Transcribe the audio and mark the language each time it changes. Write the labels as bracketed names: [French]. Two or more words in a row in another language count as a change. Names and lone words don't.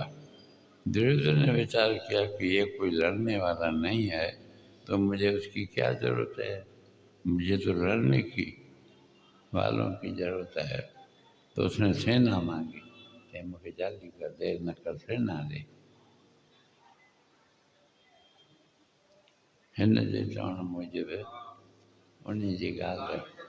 [Hindi] दुर्योधन ने विचार किया कि ये कोई लड़ने वाला नहीं है तो मुझे उसकी क्या ज़रूरत है, मुझे तो लड़ने की वालों की ज़रूरत है। तो उसने सेना मांगी। [Sindhi] ते मूंखे जल्दी कर, देर न कर, सेना ॾे। हिन जे चवण मूजिबि उन जी ॻाल्हि